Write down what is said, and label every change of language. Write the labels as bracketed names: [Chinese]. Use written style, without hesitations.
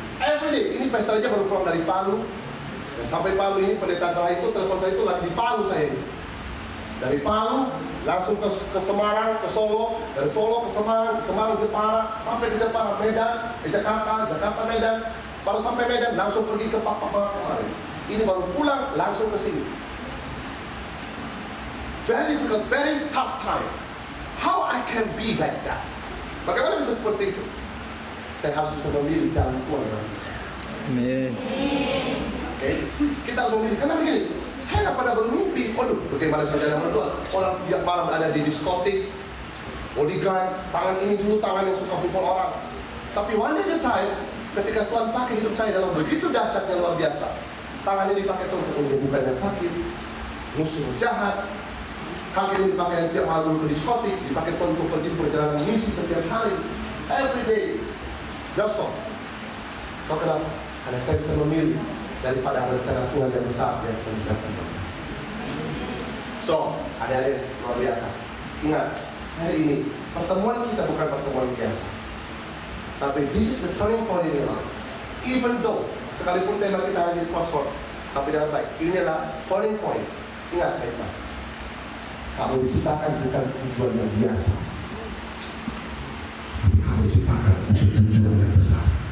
[Indonesian] Every day, ini pesta aja baru pulang dari Palu. Dan sampai Palu ini pendeta adalah itu, telepon saya itu lagi di Palu saya ini. Dari Palu, langsung ke Semarang, ke Solo, dari Solo ke Semarang Jepara, sampai ke Jepara, Medan, ke Jakarta Medan, baru sampai Medan, langsung pergi ke Papua kemarin. Ini baru pulang, langsung ke sini. [English] Very difficult, very tough time. How I can be like that? [Indonesian] Bagaimana bisa seperti itu? Saya harus bisa memilih jalan Tuhan. Amin. [English] Okay? [Indonesian] Kita harus memilih, karena begini, saya nggak pernah bermimpi, bagaimana saya jalan sama Tuhan. Orang yang malas ada di diskotik, bodyguard, tangan ini dulu, tangan yang suka pukul orang. Tapi one day at a time, ketika Tuhan pakai hidup saya dalam begitu dahsyatnya luar biasa, tangan ini dipakai untuk menyembuhkan yang sakit, musuh jahat, kaki ini dipakai tiap hari ke diskotik, dipakai untuk pergi perjalanan misi setiap hari, every day. [English] Just stop. [Indonesian] Kau kenapa? Karena saya bisa memilih daripada rencana Tuhan yang besar yang saya bisa lakukan. So, adik-adik luar biasa. Ingat, hari ini pertemuan kita bukan pertemuan biasa. [English] Tapi this is the turning point in your life. Even though, [Indonesian] sekalipun tema kita hanya crossroad, tapi dengan baik, ini adalah turning point. Ingat baik-baik. Kamu diciptakan bukan tujuan yang biasa. Kamu diciptakan untuk tujuan yang besar.